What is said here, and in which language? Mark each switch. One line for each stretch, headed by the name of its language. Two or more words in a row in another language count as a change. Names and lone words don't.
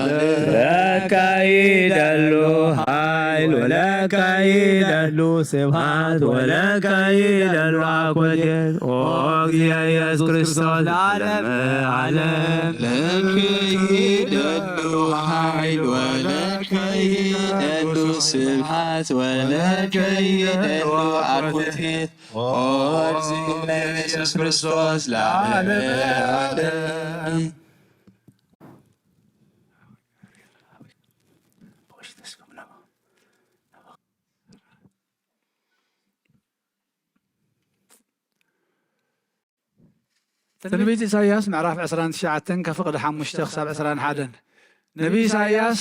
Geez: ለከ ይደሉ ኃይል ወለከ ይደሉ ስብሐት ወለከ ይደሉ አኮቴት ኦርዚነ ኢየሱስ ክርስቶስ ለዓለመ ዓለም ለከ ይደሉ ኃይል ወለከ ይደሉ ስብሐት ወለከ ይደሉ አኮቴት ኦርዚነ ኢየሱስ ክርስቶስ ለዓለመ ዓለም
Tigrinya: ትንቢት ኢሳይያስ ምዕራፍ 29 ከፍቅዲ 5 ክሳብ 21 ነቢይ ኢሳይያስ